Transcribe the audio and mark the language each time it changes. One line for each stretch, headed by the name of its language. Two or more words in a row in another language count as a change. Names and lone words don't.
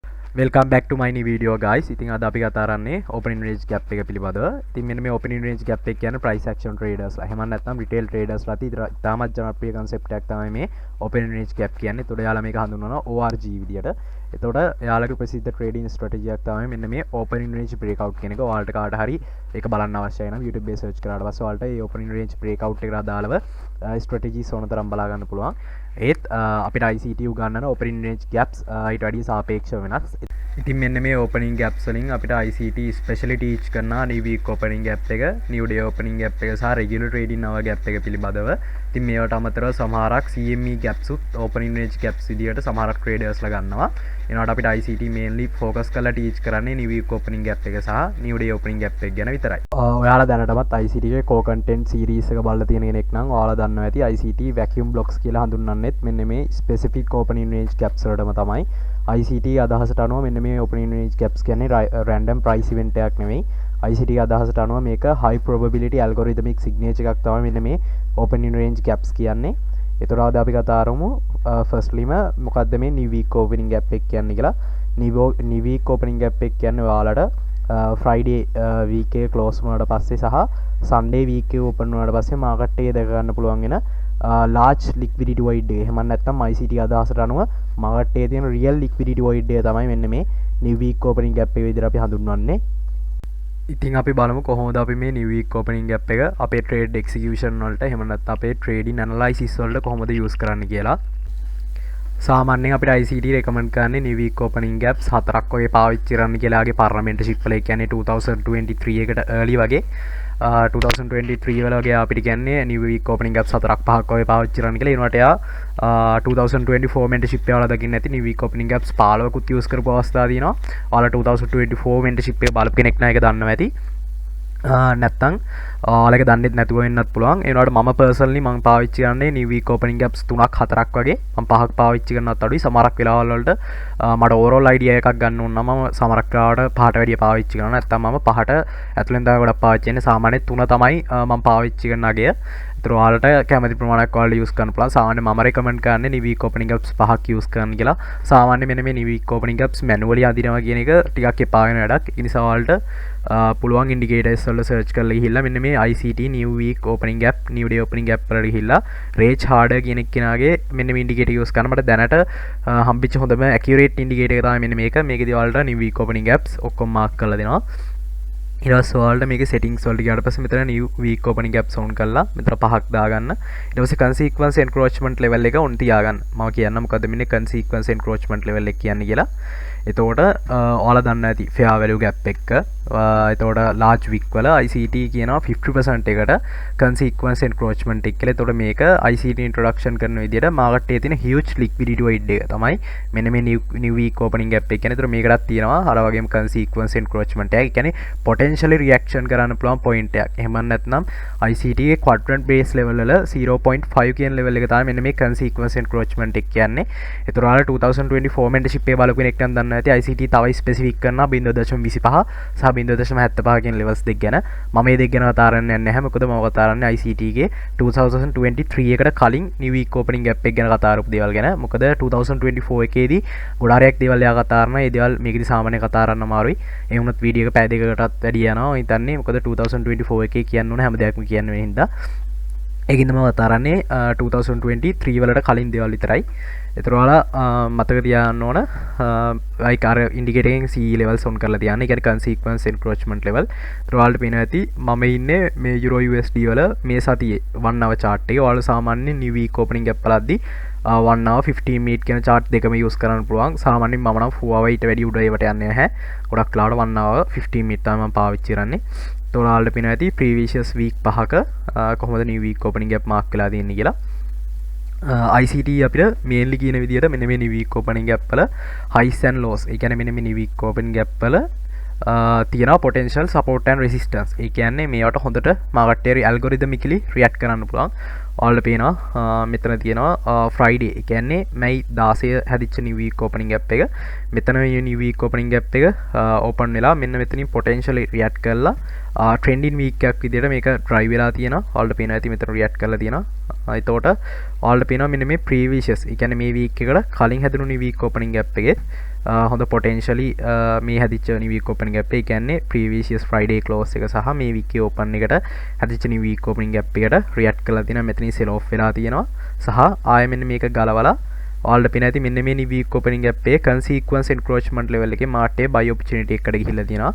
English: Welcome back to my new video guys.
Sinhala: ඉතින් අද අපි කතා කරන්නේ
English: opening range gap
Sinhala: එක පිළිබඳව. ඉතින් මෙන්න මේ
English: opening range gap
Sinhala: එක කියන්නේ
English: price action traders
Sinhala: ලා. එහෙම නැත්නම්
English: retail traders
Sinhala: ලාට ඉතාමත් ජනප්‍රිය concept එකක් තමයි මේ
English: opening range gap
Sinhala: කියන්නේ. ඒතකොට යාළුවා මේක හඳුන්වනවා ORG විදියට. එතකොට යාළුවගේ ප්‍රසිද්ධ
English: trading strategy
Sinhala: එකක් තමයි මෙන්න මේ
English: opening range breakout
Sinhala: කියන එක. ඔයාලට කාට හරි ඒක බලන්න අවශ්‍යයි නම් YouTube එකේ search කරාට පස්සේ ඔයාලට මේ
English: opening range breakout
Sinhala: එකට අදාළව strategies ඕන තරම් බලා ගන්න පුළුවන්. ඒත් අපිට ICT උගන්නන
English: opening range gaps
Sinhala: ඊට වැඩිය සාපේක්ෂව වෙනස්. ඉතින් මෙන්න මේ
English: opening gaps
Sinhala: වලින් අපිට ICT
English: specially teach
Sinhala: කරනවා
English: new week opening gap
Sinhala: එක,
English: new day opening gap
Sinhala: එක සහ
English: regular trading hour gap
Sinhala: එක පිළිබඳව. ඉතින් මේවට අමතරව සමහරක්
English: CME gaps
Sinhala: උත්
English: opening range gaps
Sinhala: විදියට සමහරක් traders ලා ගන්නවා. එනකොට අපිට ICT
English: mainly focus
Sinhala: කරලා teach කරන්නේ
English: new week opening gap
Sinhala: එක සහ
English: new day opening gap
Sinhala: එක ගැන විතරයි. ඔයාලා දැනටමත් ICT එකේ
English: core content series
Sinhala: එක බලලා තියෙන කෙනෙක් නම් ඔයාලා දන්නවා ඇති
English: ICT vacuum blocks
Sinhala: කියලා හඳුන්වන්නෙත් මෙන්න මේ
English: specific opening range gaps
Sinhala: වලටම තමයි. ICT අදහසට අනුව මෙන්න මේ
English: opening range gaps
Sinhala: කියන්නේ
English: random price event
Sinhala: එකක් නෙවෙයි. ICT අදහසට අනුව මේක
English: high probability algorithmic signature
Sinhala: එකක් තමයි මෙන්න මේ
English: opening range gaps
Sinhala: කියන්නේ. ඒතර අද අපි කතා කරමු firstlyම මොකද්ද මේ
English: new week opening gap
Sinhala: එක කියන්නේ කියලා.
English: new week opening gap
Sinhala: එක කියන්නේ ඔයාලට
English: Friday week
Sinhala: එක close වුණාට පස්සේ සහ
English: Sunday week
Sinhala: එක open වුණාට පස්සේ market එක දැක ගන්න පුළුවන් වෙන
English: large liquidity void
Sinhala: එක. එහෙම නැත්නම් ICT අදහසට අනුව market එකේ තියෙන
English: real liquidity void
Sinhala: එක තමයි මෙන්න මේ
English: new week opening gap
Sinhala: එක විදිහට අපි හඳුන්වන්නේ. ඉතින් අපි බලමු කොහොමද අපි මේ
English: new week opening gap
Sinhala: එක අපේ
English: trade execution
Sinhala: වලට එහෙම නැත්නම් අපේ
English: trading analysis
Sinhala: වලට කොහොමද use කරන්න කියලා. සාමාන්‍යයෙන් අපිට ICT recommend කරන්නේ
English: new week opening gaps
Sinhala: 4ක් වගේ පාවිච්චි කරන්න කියලාගේ partnership වල කියන්නේ 2023 එකට early වගේ 2023 වල වගේ අපිට කියන්නේ
English: new week opening gaps
Sinhala: 4ක් 5ක් වගේ පාවිච්චි කරන්න කියලා. ඒනට එයා 2024 mentorship එක වල දකින්න ඇති
English: new week opening gaps
Sinhala: 15කුත් use කරපු අවස්ථා තියෙනවා. ඔයාලා 2024 mentorship එක බලපු කෙනෙක් නම් ඒක දන්නවා ඇති. නැත්තම් ඔයාලගේ දන්නෙත් නැතුව වෙන්නත් පුළුවන්. ඒ වුණාට මම personally මම පාවිච්චි කරන්නේ
English: new week opening gaps
Sinhala: 3ක් 4ක් වගේ. මම 5ක් පාවිච්චි කරනවත් අඩුයි. සමහරක් වෙලාවල් වලට මට
English: overall idea
Sinhala: එකක් ගන්න ඕන නම් මම සමහරක් වෙලාවට 5ට වැඩිය පාවිච්චි කරනවා. නැත්තම් මම 5ට ඇතුලෙන් තමයි ගොඩක් පාවිච්චි කරන්නේ. සාමාන්‍යයෙන් 3 තමයි මම පාවිච්චි කරන අගය. ඒතර ඔයාලට කැමති ප්‍රමාණයක් ඔයාලා use කරන්න පුළුවන්. සාමාන්‍යයෙන් මම recommend කරන්නේ
English: new week opening gaps
Sinhala: 5ක් use කරන්න කියලා. සාමාන්‍යයෙන් මෙන්න මේ
English: new week opening gaps
Sinhala: manually අදිනවා කියන එක ටිකක් එපා වෙන වැඩක්. ඒ නිසා ඔයාලට පුළුවන් ඉන්ඩිකේටර්ස් වල සර්ච් කරලා ගිහිල්ලා මෙන්න මේ ICT
English: new week opening gap new day opening gap
Sinhala: වලට ගිහිල්ලා range harder කියන කෙනාගේ මෙන්න මේ ඉන්ඩිකේටර් use කරන මට දැනට හම්බෙච්ච හොඳම accurate ඉන්ඩිකේටර් එක තමයි මෙන්න මේක. මේකේදී ඔයාලට
English: new week opening gaps
Sinhala: ඔක්කොම මාක් කරලා දෙනවා. ඊට පස්සේ ඔයාලට මේකේ settings වලට ගියාට පස්සේ මෙතන
English: new week opening gaps
Sinhala: on කරලා මෙතන 5ක් දාගන්න. ඊට පස්සේ
English: consequence encroachment level
Sinhala: එක on තියාගන්න. මම කියන්නම් මොකද්ද මෙන්න
English: consequence encroachment level
Sinhala: එක කියන්නේ කියලා. එතකොට ඔයාලා දන්න ඇති
English: fair value gap
Sinhala: එක. එතකොට
English: large wick
Sinhala: වල ICT කියනවා 50% එකට
English: consequence encroachment
Sinhala: එක කියලා. එතකොට මේක ICT introduction කරන විදිහට market එකේ තියෙන
English: huge liquidity void
Sinhala: එක තමයි මෙන්න මේ
English: new week opening gap
Sinhala: එක කියන්නේ. එතකොට මේකටත් තියෙනවා අර වගේම
English: consequence encroachment
Sinhala: එක. ඒ කියන්නේ
English: potentially reaction
Sinhala: කරන්න පුළුවන් point එකක්. එහෙම නැත්නම් ICT එකේ
English: quadrant base level
Sinhala: වල 0.5 කියන level එක තමයි මෙන්න මේ
English: consequence encroachment
Sinhala: එක කියන්නේ. එතකොට ඔයාලා 2024 mentorship එක බලපු කෙනෙක් නම් දන්නවා ඇති ICT තව specific කරනවා 0.25 සහ 0.75 කියන levels දෙක ගැන. මම මේ දෙක ගැන කතා කරන්නේ නැහැ. මොකද මම කතා කරන්නේ ICT එකේ 2023 එකට කලින්
English: new week opening gap
Sinhala: එක ගැන කතා කරපු දේවල් ගැන. මොකද 2024 එකේදී ගොඩාරියක් දේවල් එයා කතා කරනවා. ඒ දේවල් මේකදී සාමාන්‍ය කතා කරන්න අමාරුයි. ඒ වුණත් වීඩියෝ එක පැය දෙකකටත් වැඩි යනවා. මම හිතන්නේ මොකද 2024 එකේ කියන්න ඕන හැම දෙයක්ම කියන්න වෙන හින්දා. ඒකින්ද මම කතා කරන්නේ 2023 වලට කලින් දේවල් විතරයි. ඒතර ඔයාලා මතක තියාගන්න ඕන like අර ඉන්ඩිකේටර් එකෙන්
English: C levels on
Sinhala: කරලා තියන්න. ඒ කියන්නේ
English: consequence encroachment level.
Sinhala: ඒතර ඔයාලට පේනවා ඇති මම ඉන්නේ මේ
English: euro USD
Sinhala: වල මේ සතියේ 1
English: hour chart
Sinhala: එකේ. ඔයාලා සාමාන්‍යයෙන්
English: new week opening gap
Sinhala: වලදී 1
English: hour 15 minute
Sinhala: කියන chart දෙකම use කරන්න පුළුවන්. සාමාන්‍යයෙන් මම නම් 4 hour ඊට වැඩි උඩ ඒවට යන්නේ නැහැ. ගොඩක් ලාවට 1
English: hour 15 minute
Sinhala: තමයි මම පාවිච්චි කරන්නේ. ඒතර ඔයාලට පේනවා ඇති
English: previous week
Sinhala: 5ක කොහොමද
English: new week opening gap
Sinhala: mark වෙලා තියෙන්නේ කියලා. ICT අපිට mainly කියන විදිහට මෙන්න මේ
English: new week opening gap
Sinhala: වල
English: highs and lows.
Sinhala: ඒ කියන්නේ මෙන්න මේ
English: new week opening gap
Sinhala: වල තියෙනවා
English: potential support and resistance.
Sinhala: ඒ කියන්නේ මේවට හොඳට market එක
English: algorithmically react
Sinhala: කරන්න පුළුවන්. ඔයාලට පේනවා මෙතන තියෙනවා Friday. ඒ කියන්නේ May 16 හැදිච්ච
English: new week opening gap
Sinhala: එක. මෙතන
English: new week opening gap
Sinhala: එක open වෙලා මෙන්න මෙතනින්
English: potentially react
Sinhala: කරලා
English: trending week
Sinhala: එකක් විදිහට මේක drive වෙලා තියෙනවා. ඔයාලට පේනවා ඇති මෙතන react කරලා තියෙනවා. එතකොට ඔයාලට පේනවා මෙන්න මේ previous ඒ කියන්නේ මේ week එකට කලින් හැදුණු
English: new week opening gap
Sinhala: එකේ හොඳ පොටෙන්ශලි මේ හදිච
English: new week opening gap
Sinhala: ඒ කියන්නේ
English: previous Friday close
Sinhala: එක සහ මේ
English: week open
Sinhala: එකට හදිච
English: new week opening gap
Sinhala: එකට රියැක්ට් කරලා තියෙනවා. මෙතනින්
English: sell off
Sinhala: වෙලා තියෙනවා සහ ආයෙ මෙන්න මේක ගලවලා ඔයාලට පේන ඇති මෙන්න මේ
English: new week opening gap
Sinhala: එකේ
English: consequence encroachment level
Sinhala: එකේ මාර්ට් එකේ
English: buy opportunity
Sinhala: එකකට ගිහිල්ලා තියෙනවා.